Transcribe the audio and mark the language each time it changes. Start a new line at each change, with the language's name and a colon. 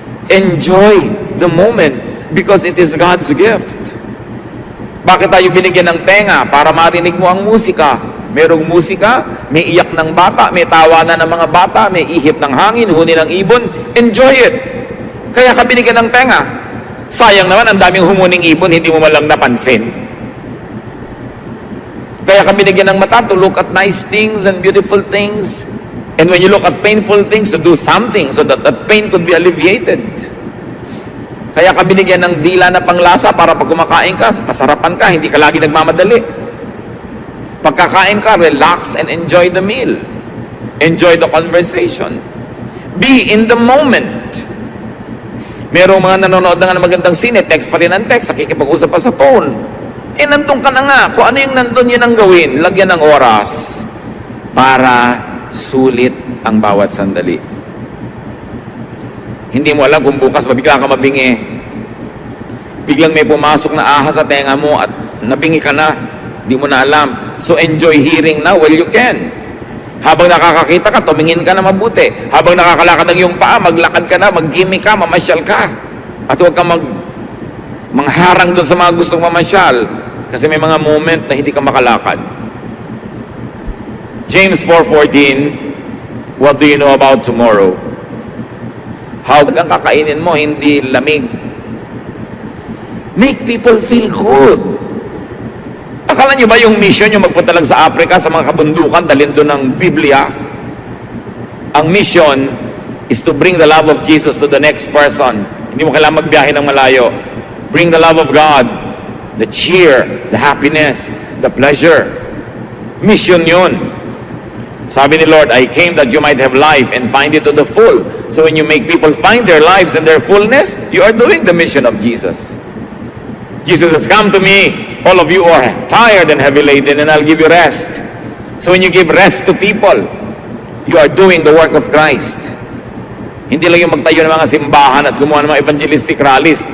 English: Enjoy the moment because it is God's gift.
Filipino: Bakit tayo binigyan ng tenga? Para marinig mo ang musika. Merong musika, may iyak ng bata, may tawanan ng mga bata, may ihip ng hangin, huni ng ibon.
English: Enjoy it.
Filipino: Kaya ka binigyan ng tenga. Sayang naman, ang daming humuning ibon, hindi mo malang napansin. Kaya kami binigyan ng mata
English: to look at nice things and beautiful things. And when you look at painful things, to do something so that that pain could be alleviated.
Filipino: Kaya kami binigyan ng dila na panglasa para pag kumakain ka, masarapan ka, hindi ka lagi nagmamadali. Pagkakain ka,
English: relax and enjoy the meal. Enjoy the conversation. Be in the moment.
Filipino: Merong mga nanonood na nga ng magandang sine, text pa rin ang text, nakikipag-usap pa sa phone. Nandun ka na nga. Kung ano yung nandun, yun ang gawin. Lagyan ng oras para sulit ang bawat sandali. Hindi mo alam kung bukas mabigla ka mabingi. Biglang may pumasok na ahas sa tenga mo at nabingi ka na. Hindi mo na alam.
English: So enjoy hearing now while you can.
Filipino: Habang nakakakita ka, tumingin ka na mabuti. Habang nakakalakad ang iyong paa, maglakad ka na, mag-gimmick ka, mamasyal ka. At huwag kang mangharang doon sa mga gustong mamasyal. Kasi may mga moment na hindi ka makalakad.
English: James 4:14, what do you know about tomorrow? How
Filipino: ang kakainin mo, hindi lamig.
English: Make people feel good.
Filipino: Akala nyo ba yung mission yung magpunta lang sa Africa, sa mga kabundukan, dalhin doon ng Biblia? Ang mission,
English: is to bring the love of Jesus to the next person.
Filipino: Hindi mo kailangan magbiyahe ng malayo.
English: Bring the love of God, the cheer, the happiness, the pleasure. Mission yun.
Filipino: Sabi ni
English: Lord, I came that you might have life and find it to the full. So when you make people find their lives and their fullness, you are doing the mission of Jesus. Jesus has come to me, all of you are tired and heavy laden, and I'll give you rest. So when you give rest to people, you are doing the work of Christ.
Filipino: Hindi lang yung magtayo ng mga simbahan at gumawa ng mga evangelistic rallies.